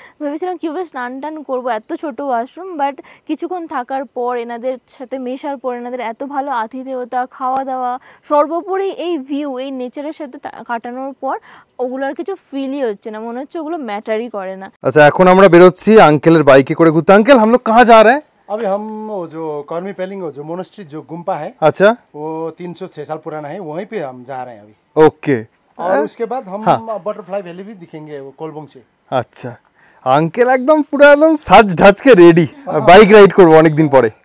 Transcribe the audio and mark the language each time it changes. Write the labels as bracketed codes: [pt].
[bn] ভেবেছিলাম কীভাবে স্নান টান করবো, এত ছোট ওয়াশরুম। বাট কিছুক্ষণ থাকার পর, এনাদের সাথে মেশার পর, এনাদের এত ভালো আতিথেয়তা, খাওয়া দাওয়া, সর্বোপরি এই ভিউ, এই নেচারের সাথে কাটানোর পর ওগুলোর কিছু ফিলই হচ্ছে না, মনে হচ্ছে ওগুলো ম্যাটারই করে না। আচ্ছা, এখন আমরা বেরোচ্ছি আঙ্কেলের বাইকে করে ঘুরতে। [hi] আঙ্কেল, हम लोग कहाँ जा रहे हैं? अभी हम वो जो कर्मी पेलिंग जो मोनेस्ट्री जो गुम्पा है, अच्छा, वो 306 साल पुराना है, वहीं पे हम जा रहे हैं अभी। ओके। और उसके बाद हम बटरफ्लाई वैली भी दिखेंगे वो कोलबंग से। [bn] আচ্ছা, আঙ্কেল একদম পুরো একদম সাজ ঢাচকে রেডি, বাইক রাইড করবো অনেকদিন পরে।